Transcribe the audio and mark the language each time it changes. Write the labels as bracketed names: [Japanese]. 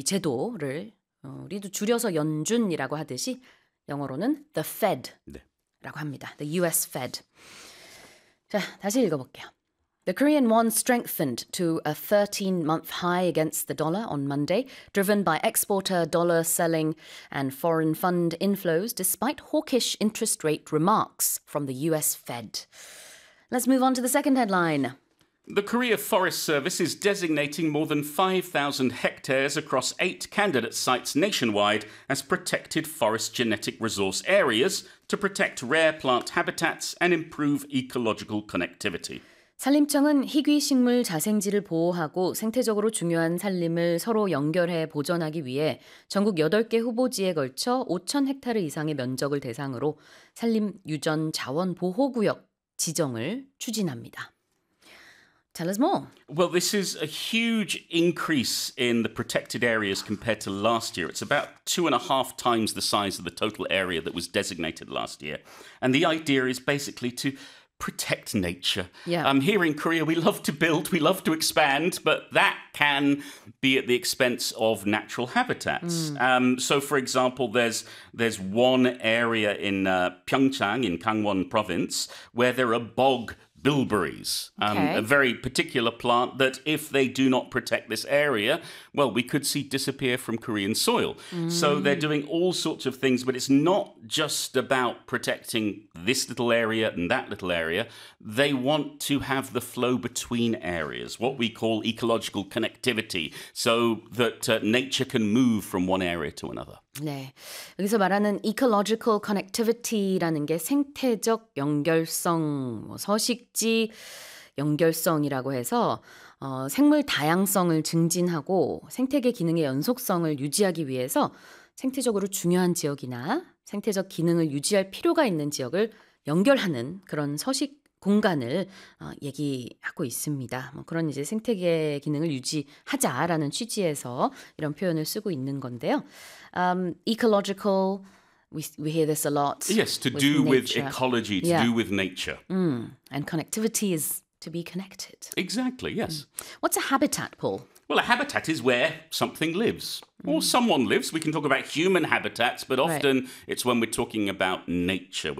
[Korean] 제도를 우리도 줄여서 연준이라고 하듯이 영어로는 the Fed라고 합니다. [English] The US Fed. [Korean] 자, 다시 읽어볼게요. [English] The Korean won strengthened to a 13-month high against the dollar on Monday, driven by exporter dollar selling and foreign fund inflows, despite hawkish interest rate remarks from the US Fed. Let's move on to the second headline. The Korea Forest Service is designating more than 5,000 hectares across eight candidate sites nationwide as protected forest genetic resource areas to protect rare plant habitats and improve ecological connectivity. [Korean] 산림청은 희귀 식물 자생지를 보호하고 생태적으로 중요한 산림을 서로 연결해 보존하기 위해 전국 8개 후보지에 걸쳐 5천 헥타르 이상의 면적을 대상으로 산림 유전 자원 보호 구역 지정을 추진합니다. [English] Tell us more. Well, this is a huge increase in the protected areas compared to last year. It's about 2.5 times the size of the total area that was designated last year. And the idea is basically to protect nature. Yeah. Here in Korea, we love to build, we love to expand, but that can be at the expense of natural habitats. So, for example, there's one area in Pyeongchang, in Gangwon province, where there are bog bilberries, okay. A very particular plant that if they do not protect this area, well, we could see disappear from Korean soil. So they're doing all sorts of things, but it's not just about protecting this little area and that little area. They want to have the flow between areas, what we call ecological connectivity, so that nature can move from one area to another. [Korean] 네. 여기서 말하는 [English] ecological connectivity [Korean] 라는 게 생태적 연결성, 뭐 서식지 연결성이라고 해서 생물 다양성을 증진하고 생태계 기능의 연속성을 유지하기 위해서 생태적으로 중요한 지역이나 생태적 기능을 유지할 필요가 있는 지역을 연결하는 그런 서식 공간을 얘기하고 있습니다. 뭐 그런 이제 생태계 기능을 유지하자라는 취지에서 이런 표현을 쓰고 있는 건데요. [English] Ecological, we hear this a lot. Yes, to do with ecology, to do with nature. And connectivity is to be connected. Exactly, yes. What's a habitat, Paul? Well, a habitat is where something lives or someone lives. We can talk about human habitats, but often it's when we're talking about nature.